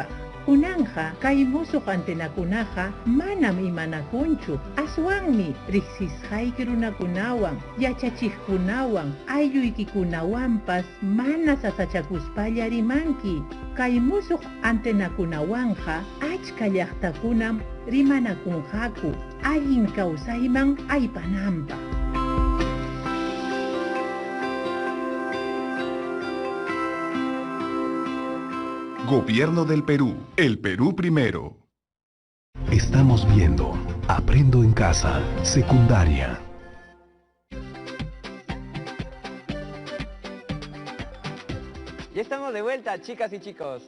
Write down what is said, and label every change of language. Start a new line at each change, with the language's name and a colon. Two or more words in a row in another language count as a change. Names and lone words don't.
Quechua: Kunanja kay musuq antenakunaqa manam imanakunchu, aswanmi riqsisqayki runakunawan, yachachiqkunawan, aylluykikunawanpas mana sasachakuspalla rimanki. Kay musuq antenakunawanja achka llaqtakunam rimanakunqaku, allin kawsayman aypananpaq.
Spanish: Gobierno del Perú. El Perú primero. Estamos viendo Aprendo en Casa, secundaria. Ya estamos de vuelta, chicas y chicos.